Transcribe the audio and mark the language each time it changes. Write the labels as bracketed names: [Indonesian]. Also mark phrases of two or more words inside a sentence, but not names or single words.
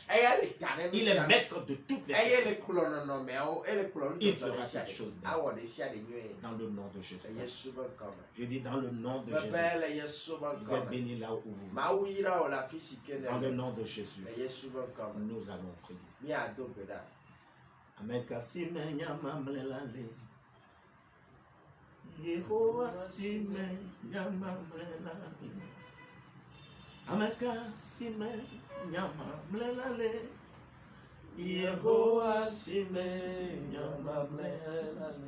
[Ewe] Eya le ta ɖe nu [French] Il est [Ewe] sia me. [French] maître de toutes les [Ewe] Eye le [French] circonstances. [Ewe] kplɔ nɔnɔmeawo. Ele kplɔ nu [French] Il [Ewe] tɔtɔ [French] fera [Ewe] ɖe sia [French] quelque chose [Ewe] ɖe. [French] bien. [Ewe] Awɔ ɖe sia ɖe nyuie. [French] Dans le nom de Jésus. [Ewe] Yesu be ŋkɔme. [French] Je dis dans le nom de Jésus. [Ewe] Bebe le Yesu be [French] Vous êtes [Ewe] ŋkɔme. [French] bénis là où vous êtes. [Ewe] Mawu yra wò le afi si ke [French] Dans le [Ewe] le. [French] nom de Jésus. [Ewe] Le Yesu be ŋkɔme. [French] Nous allons prier. [Ewe] Míado gbe ɖa. Ameka si me nyama mle la le. Yehowa si me nyama mle la le. Ameka si me nyama mle la le. Yehowa si me nyama mle la le.